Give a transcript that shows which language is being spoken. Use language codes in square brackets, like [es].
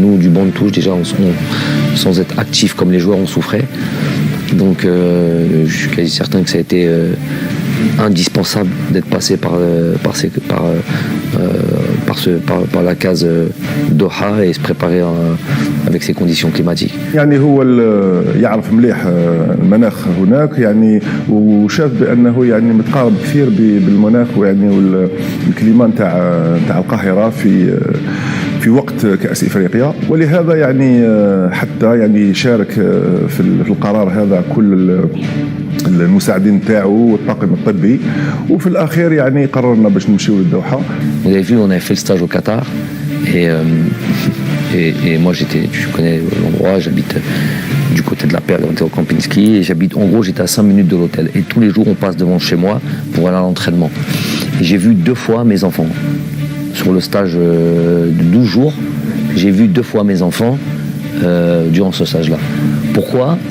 [fr] Nous, du banc de touche, déjà, sans être actifs comme les joueurs, on souffrait. Donc, je suis quasi certain que ça a été indispensable d'être passé par la case Doha et se préparer avec ces conditions climatiques. [ar] يعني هو يعرف مليح المناخ هناك يعني وشاف بأنه يعني متقارب كثير بالمناخ ويعني والكليما نتاع القاهرة في وقت كأس إفريقيا ولهذا يعني حتى يعني شارك في القرار هذا كل المساعدين تاعو والطاقم الطبي وفي الأخير يعني قررنا باش نمشيو للدوحة. [fr] Vous avez vu, on avait fait le stage au Qatar et moi tu connais l'endroit, j'habite du côté de la Perle, on était au camping ski et j'étais à 5 minutes de l'hôtel et tous les jours on passe devant chez moi pour aller à l'entraînement. Et j'ai vu 2 fois mes enfants. Sur le stage de 12 jours, j'ai vu 2 fois mes enfants durant ce stage-là. Pourquoi ?